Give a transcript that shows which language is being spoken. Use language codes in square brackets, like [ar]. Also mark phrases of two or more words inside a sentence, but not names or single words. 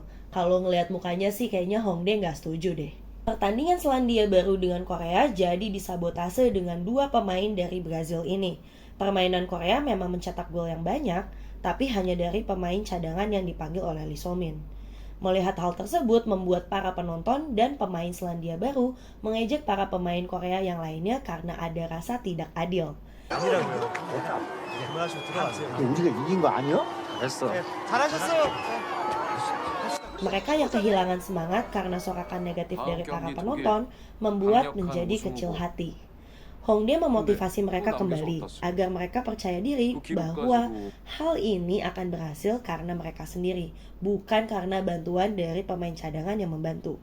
[id] Kalau ngelihat mukanya sih kayaknya Hongdae nggak setuju deh. Pertandingan Selandia Baru dengan Korea jadi disabotase dengan dua pemain dari Brazil ini. Permainan Korea memang mencetak gol yang banyak, tapi hanya dari pemain cadangan yang dipanggil oleh Lee So-min. Melihat hal tersebut membuat para penonton dan pemain Selandia Baru mengejek para pemain Korea yang lainnya karena ada rasa tidak adil. [ko] 아니라고요. 그만하시고 들어가세요. 우리가 이긴 거 아니야? 잘했어. 잘하셨어요. [id] Mereka yang kehilangan semangat karena sorakan negatif dari para penonton membuat menjadi kecil hati. Hongdae memotivasi mereka kembali agar mereka percaya diri bahwa hal ini akan berhasil karena mereka sendiri, bukan karena bantuan dari pemain cadangan yang membantu.